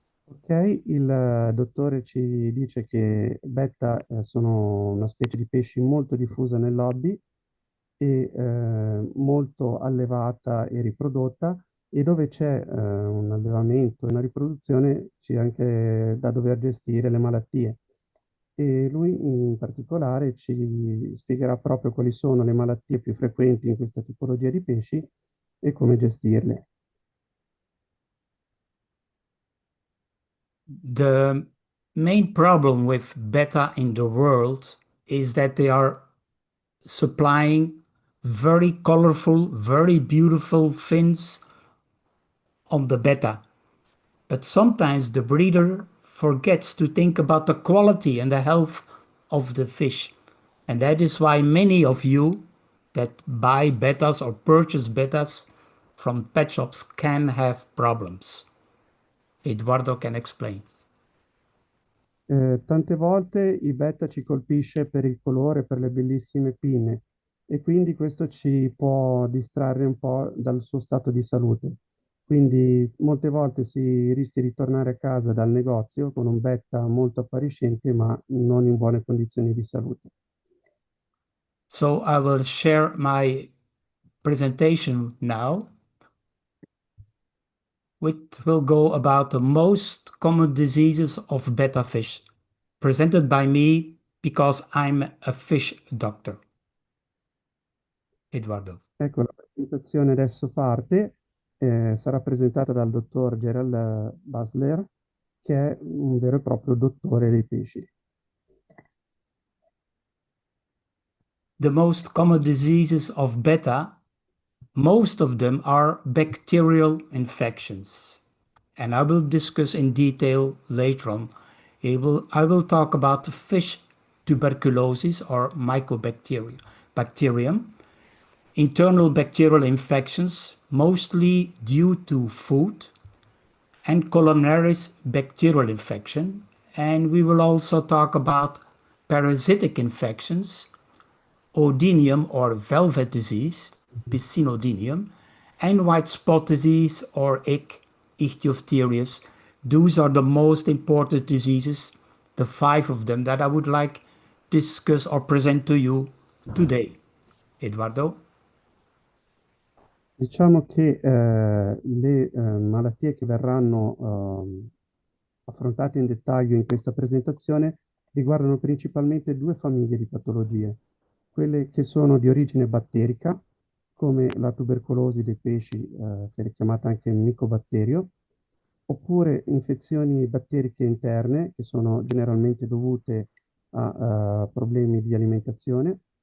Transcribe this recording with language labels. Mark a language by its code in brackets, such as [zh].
[it] Ok, il dottore ci dice che betta sono una specie di pesci molto diffusa nel hobby e molto allevata e riprodotta e dove c'è un allevamento e una riproduzione c'è anche da dover gestire le malattie. E lui in particolare ci spiegherà proprio quali sono le malattie più frequenti in questa tipologia di pesci e come gestirle. [en] The main problem with beta in the world is that they are supplying very colorful, very beautiful fins on the beta. But sometimes the breeder forgets to think about the quality and the health of the fish. And that is why many of you that buy betas or purchase betas from pet shops can have problems. Eduardo can explain. [it] Tante volte il beta ci colpisce per il colore, per le bellissime pinne e quindi questo ci può distrarre un po' dal suo stato di salute. Quindi molte volte si rischia di tornare a casa dal negozio con un beta molto appariscente ma non in buone condizioni di salute. [en] So I will share my presentation now. which will go about the most common diseases of betta fish, presented by me because I'm a fish doctor. Edoardo. [it] Ecco, la presentazione adesso parte, sarà presentata dal dottor Gerald Basler, che è un vero e proprio dottore dei pesci. [en] The most common diseases of betta, most of them are bacterial infections. And I will discuss in detail later on. I will talk about fish tuberculosis or bacterium, internal bacterial infections, mostly due to food, and coronavirus bacterial infection. And we will also talk about parasitic infections, oedenium or velvet disease, Piscinodinium, and white spot disease or Ichthyophthirius. Those are the most important diseases, the 5 of them that I would like discuss or present to you today. Eduardo? [it] Diciamo che le malattie che verranno affrontate in dettaglio in questa presentazione riguardano principalmente due famiglie di patologie, quelle che sono di origine batterica, come la tubercolosi dei pesci, che è chiamata anche micobatterio, oppure infezioni batteriche interne, che sono generalmente dovute a problemi di alimentazione,